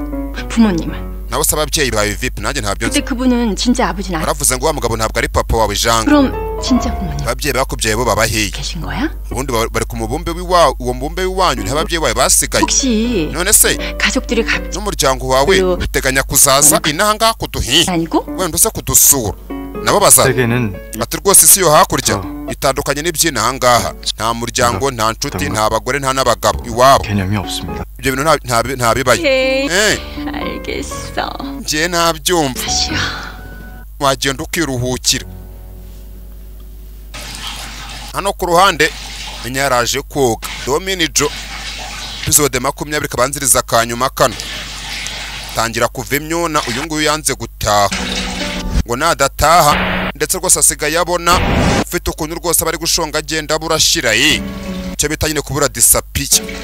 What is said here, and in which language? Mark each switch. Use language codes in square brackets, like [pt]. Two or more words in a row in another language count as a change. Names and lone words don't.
[ko] 부모님은. [rw] nawe se ababyeyi bawe vipi nanjye ntabyo nzi. [ko] 근데 그분은 진짜 아버지는 아니. [rw] baravuze ngo wa mugabo ntabwo ari papa wawe janga. [ko] 그럼 진짜 부모님 [rw] ababyeyi bakubyaye bo baba hehe? [ko] 계신 거야? [rw] ubundi bari ku mubumbe w'iwawe uwo mubumbe w'iwanyu niho ababyeyi bawe basigaye. [ko] 혹시 [rw] none se [ko] 가족들이 갑자기 [rw] n'umuryango wawe uteganya kuzaza inaha ngaha kuduhinga [ko] 아니고? [rw] wenda uze kudusura nabo baza [ko] 세계는 [rw] ati rwose isi yo hakurya itandukanye n'iby'inaha ngaha nta muryango nta nshuti nta bagore nta n'abagabo iwabo [ko] 개념이 없습니다. [rw] ibyo bintu nta bibaye. [ko] 알겠어. [rw] njye ntabyumva [ko] 다시야. [rw] wagenda ukiruhukira. hano ku ruhande menya yaraje koga Dominijo episode 20 kabanziriza kanyuma kano tangira kuva imyuna uyu nguyu yanze gutaha ngo nadataha ndetse rwose asigaye abona ufite ukuntu rwose bari gushonga agenda burashira cyo bita nyine kubura disapiye.